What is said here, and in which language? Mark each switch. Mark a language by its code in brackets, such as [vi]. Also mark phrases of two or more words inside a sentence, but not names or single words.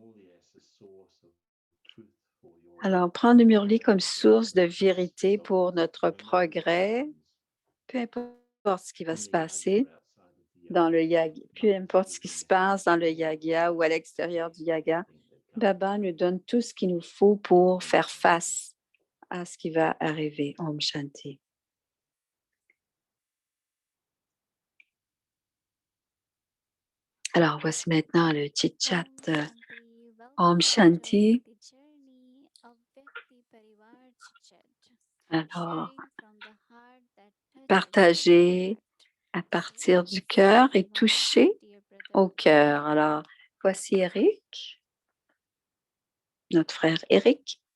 [fr] Alors, prendre le Murli comme source de vérité pour notre progrès, peu importe ce qui va se passer dans le yaga, peu importe ce qui se passe dans le yaga ou à l'extérieur du yaga, Baba nous donne tout ce qu'il nous faut pour faire face à ce qui va arriver. [hi] ॐ शान्ति. [fr] Alors, voici maintenant le chit-chat. [hi] ॐ शान्ति. [fr] Alors, partager à partir du cœur et toucher au cœur. Alors, voici Eric, notre frère Eric.